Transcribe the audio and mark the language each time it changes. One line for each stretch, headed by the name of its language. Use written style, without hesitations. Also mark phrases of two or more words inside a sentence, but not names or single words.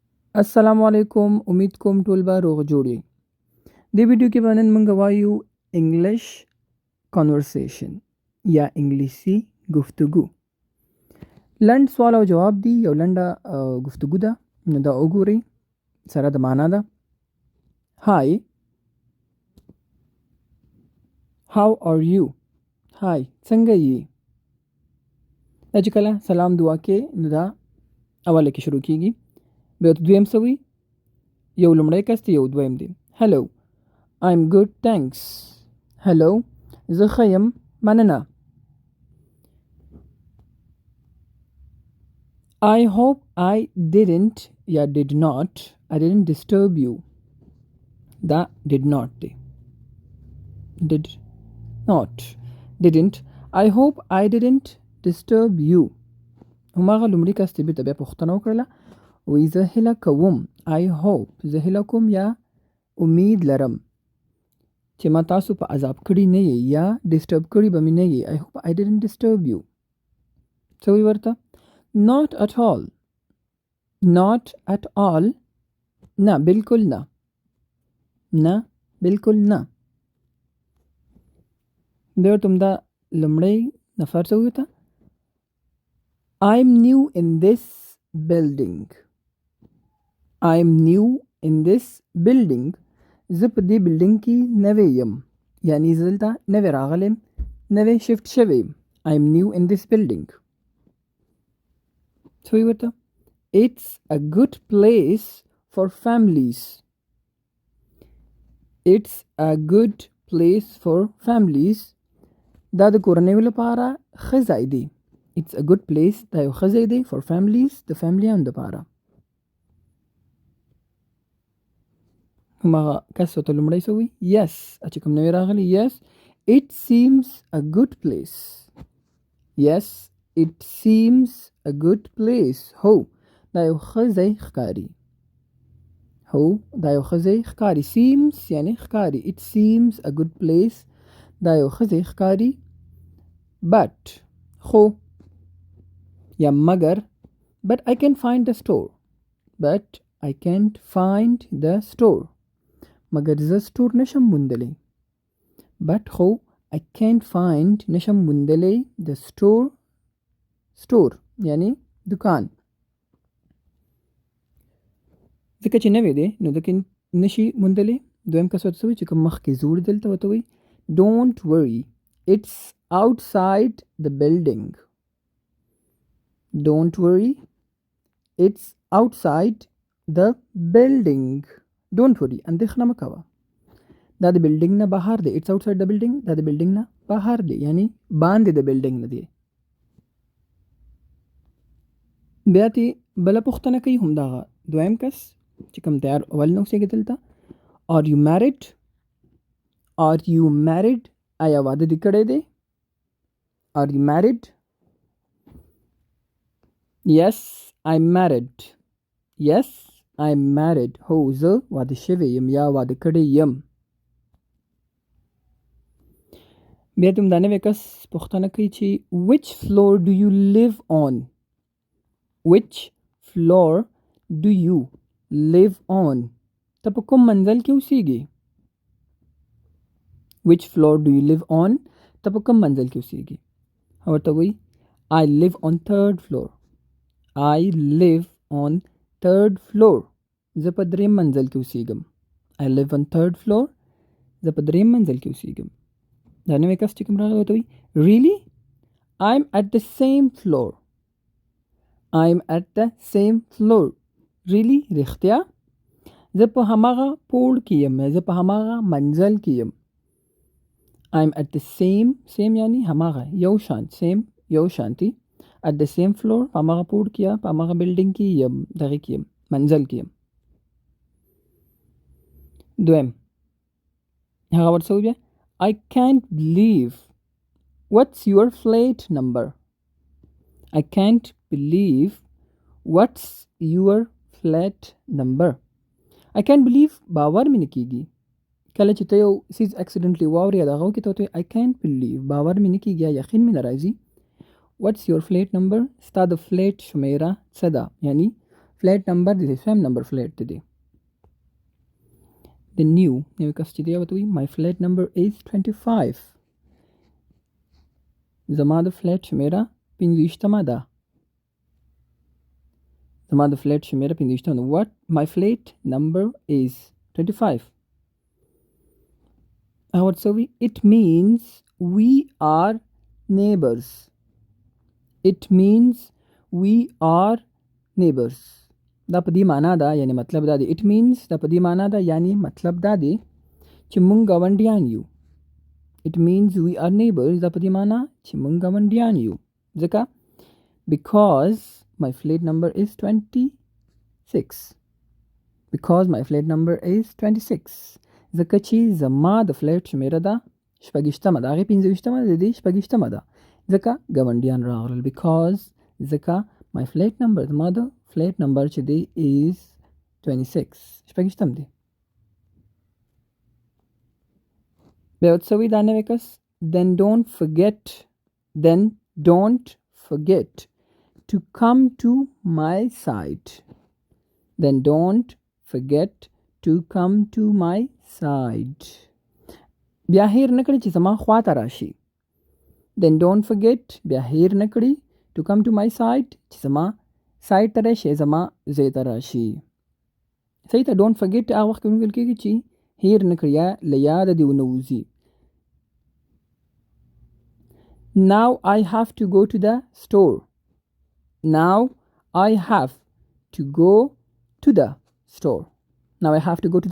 Arabic: السلام علیکم.
Pashto: امید کوم ټول به روغ جوړ یې. دې ویډیو کې به نن موږ وایو
English: English conversation
Pashto: یا انګلیسی گفتگو. لنډ سوال او جواب دی، یو لنډه گفتگو ده. نو دا وګورئ سره د معنا ده.
English: Hi, how are you.
Pashto: هاي، څنګه یې؟ دا چې کله سلام دعا کې نو دا اوله کې شروع کیږي. بیا دویم سوي یو لومړی کس دی، یو دویم دی. هلو،
English: I'm good, thanks. Hello,
Pashto: زه ښه یم، مننه.
English: I hope I didn't یا did not disturb you. دا did not دی. Did not. Didn't. I hope I didn't disturb you.
Pashto: هماغه لومړي کس ته بیا پوښتنه وکړله، وایي زه هیله کوم.
English: I hope
Pashto: زه هیله کوم یا امید لرم چې ما تاسو په عذاب کړي نه یې یا ډسټرب کړي به مې نه یې.
English: I hope I didn't disturb you.
Pashto: څه وایي ورته؟
English: Not at all. Not at all.
Pashto: نه، بالکل نه. نه، بالکل نه. بیا ورته همدا لومړی نفر څه وایي ورته؟
English: I'm new in this building. I'm new in this building.
Pashto: زه په دې بلډینګ کې نوی یم، یعنی زه دلته نوی راغلی یم، نوی شفټ شوی یم.
English: I'm new in this building.
Pashto: څه وایي ورته؟
English: It's a good place for families. It's a good place for families.
Pashto: دا د کورنیو لپاره ښه ځای دی.
English: It's a good place.
Pashto: دا یو ښه ځای دی
English: for families،
Pashto: د فیملیانو لپاره. هماغه کس ورته لومړی څه وایي؟ Yes. چې کوم نوی راغلی،
English: yes, it seems a good place. Yes, it seems a good place.
Pashto: هو، دا یو ښه ځای ښکاري. هو، دا یو ښه ځای ښکاري. Seems یعنی ښکاري.
English: It seems a good place.
Pashto: دا یو ښه ځای ښکاري.
English: But
Pashto: خو یا مگر
English: but I can find the store. But I can't find the store.
Pashto: مگر زه سټور نشم موندلی.
English: But خو I can't find
Pashto: نشم موندلی
English: the store.
Pashto: store یعنی دکان. ځکه چې نوی دی نو دکې نشي موندلی. دویم کس ورته وایي چې کوم مخکې زوړ دلته ورته وایي
English: Don't worry, it's outside the building. Don't worry, it's outside the building. Don't worry,
Pashto: اندېښنه مه کوه. دا د بلډینګ نه بهر دی.
English: It's outside the building.
Pashto: دا د بلډینګ نه بهر دی، یعنی باندې د بلډینګ نه دی. بیا ترې بله پوښتنه کوي همدغه دویم کس چې کوم تیار اول نه اوسېږي دلته.
English: Are you married? Are you married?
Pashto: آیا واده دې کړی دی؟
English: Are you married? Yes, I'm married. Yes, I'm married.
Pashto: هو، زه واده شوی یم یا واده کړی یم. بیا ته همدا نوی کس پوښتنه کوي چې
English: which floor do you live on? Which floor do you live on?
Pashto: ته په کوم منزل کې اوسېږي؟
English: Which floor do you live on?
Pashto: ته په کوم منزل کې اوسېږي؟ ورته وایي
English: I live on third floor. I live on third floor.
Pashto: زه په دریم منزل کې اوسېږم.
English: I live on third floor.
Pashto: زه په دریم منزل کې اوسېږم. دا نوی کس چې کوم راغلی ورته وایي
English: Really? I'm at the same floor. I'm at the same floor. Really?
Pashto: رښتیا؟ زه په هماغه پوړ کې یم، زه په هماغه منزل کې یم.
English: I'm at the same
Pashto: یعنی هماغه، یو شان. same یو شانتی.
English: at the same floor
Pashto: په هماغه پوړ کې یا په هماغه بلډینګ کې یم، دغه کې یم، منزل کې یم. دویم هغه ورته وایي
English: I can't believe. What's your flight number? I can't believe. What's your flight number? I can't believe
Pashto: باور مې نه کېږي. کله چې ته یو سیز اکسیډنټلی واورې یا دغه وکړې ته ورته
English: I can't believe
Pashto: باور مې نه کېږي یا یقین مې نه راځي.
English: What's your flight number?
Pashto: ستا د فلیټ شمیره څه ده؟ یعنی فلیټ نمبر دی سویم نمبر فلیټ دی د نوی کس چې دی ورته وایي
English: my flat number is 25
Pashto: زما د فلیټ شمیره 25 ده زما د فلیټ شمیره 25 ده
English: what my flat number is 25 ورته وایي it means we are neighbors it means we are neighbors
Pashto: دا په دې معنا ده یعنی مطلب دا دی
English: it means دا
Pashto: په دې معنا ده یعنی مطلب دا دی چې مونږ ګاونډیان یو
English: it means we are neighbors
Pashto: دا په دې معنا چې مونږ ګاونډیان یو ځکه
English: because my flat number is 26 because my flat number is 26
Pashto: ځکه چې زما د فلیټ شمیره ده 26 ده هغې 25 ده د دې 26 ده ځکه ګاونډیان راغلل because ځکه
English: my flat number
Pashto: زما د فلیټ نمبر چې دی
English: is 26
Pashto: شپږشتم دی بیا ورته وایي دا نوی کس
English: then don't forget to come to my side then don't forget to come to my side
Pashto: بیا هیر نه کړي چې زما خوا ته راشي
English: then don't forget
Pashto: بیا هیر نه کړي
English: to come to my side
Pashto: چې زما سایډ ته راشي زما ځای ته راشي صحیح ته
English: don't forget
Pashto: هغه وخت کې ویل کېږي چې هیر نه کړي یا له یاده دې ونه وځي
English: now I have to go to the store now I have to go to the store now I have to go to